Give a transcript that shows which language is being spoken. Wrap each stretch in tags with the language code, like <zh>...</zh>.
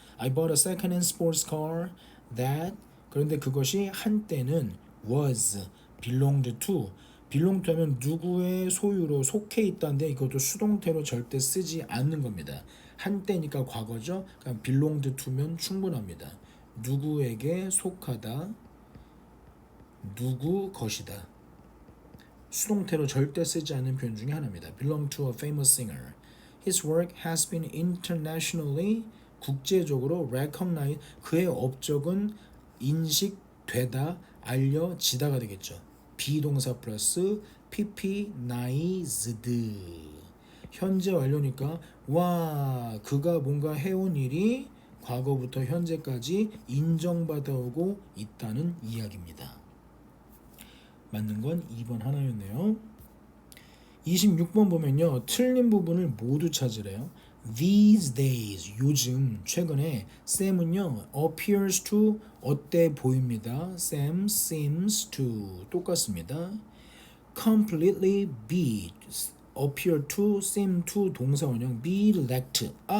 <en>I bought a second hand sports car that</en> <ko>그런데 그것이 한때는</ko> <en>was belonged to belong to</en> <ko>하면 누구의 소유로 속해 있다는데 이것도 수동태로 절대 쓰지 않는 겁니다. 한때니까 과거죠. 그냥 belonged to면 충분합니다. 누구에게 속하다. 누구 것이다. 수동태로 절대 쓰지 않는 표현 중에 하나입니다.</ko> <en>belong to a famous singer. His work has been internationally</en> <ko>국제적으로</ko> <en>recognized.</en> <ko>그의 업적은 인식되다, 알려지다가 되겠죠. 비동사 플러스 ppnized. 현재 완료니까 와 그가 뭔가 해온 일이 과거부터 현재까지 인정받아오고 있다는 이야기입니다. 맞는 건 2번 하나였네요. 26번 보면요. 틀린 부분을 모두 찾으래요. These days, 요즘, 최근에 Sam은요. appears to, 어때 보입니다. Sam seems to, 똑같습니다. completely be, appear to, seem to, 동사원형 be lacked.</ko>